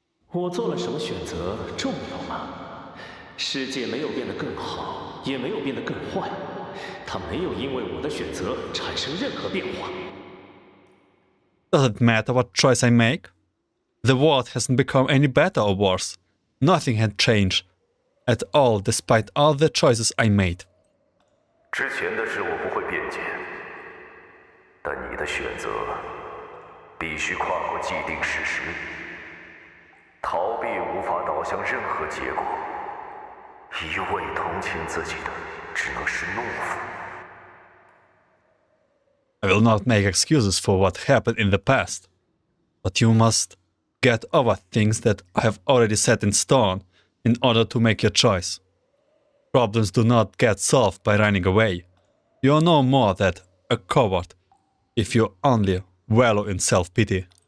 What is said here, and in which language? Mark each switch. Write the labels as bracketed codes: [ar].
[zh] 我做了什么选择重要吗？世界没有变得更好，也没有变得更坏，它没有因为我的选择产生任何变化。 [en] Does it matter what choice I make? The world hasn't become any better or worse. Nothing had changed at all despite all the choices I made. [zh] 之前的事我不会辩解，但你的选择必须跨过既定事实。逃避无法导向任何结果，一味同情自己的只能是懦夫。 [en] I will not make excuses for what happened in the past, but you must get over things that I have already set in stone in order to make your choice. Problems do not get solved by running away. You are no more than a coward if you only wallow in self-pity.